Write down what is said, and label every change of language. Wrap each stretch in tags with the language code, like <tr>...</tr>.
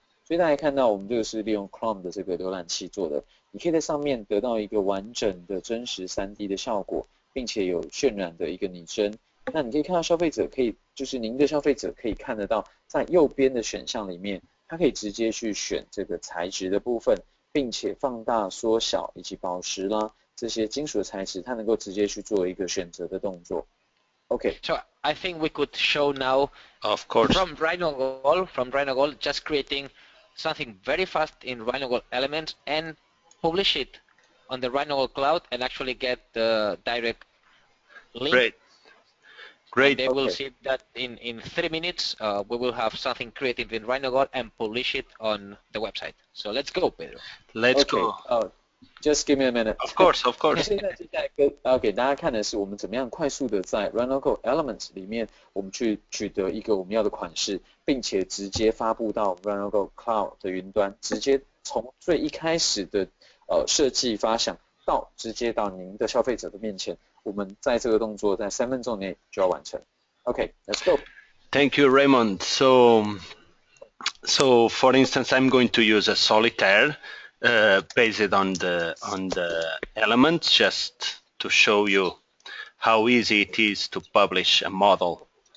<zh>所以大家看到我们这个是利用 Chrome 的这个浏览器做的，你可以在上面得到一个完整的真实 3D 的效果，并且有渲染的一个拟真。那你可以看到消费者就是您的消费者可以看得到，在右边的选项里面，它可以直接去选这个材质的部分，并且放大、缩小以及宝石啦这些金属的材质，它能够直接去做一个选择的动作。</zh> <en>Okay. So I think we could show now, of course, from RhinoGold, just creating something very fast in RhinoGold Elements and publish it on the RhinoGold Cloud and actually get the direct link. Great. And they will see that in 3 minutes we will have something created in RhinoGold and publish it on the website. So let's go, Pedro. Let's go. Just give me a minute. Of course.</en> <zh>现在接下来给大家看的是我们怎么样快速的在 RhinoGold Elements 里面，我们去取得一个我们要的款式，并且直接发布到 RhinoGold Cloud 的云端，直接从最一开始的设计发想到直接到您的消费者的面前，我们在这个动作在3分钟内就要完成。</zh> <en>Okay, let's go. Thank you, Raymond. So for instance, I'm going to use a solitaire based on the elements, just to show you how easy it is to publish a model.</en>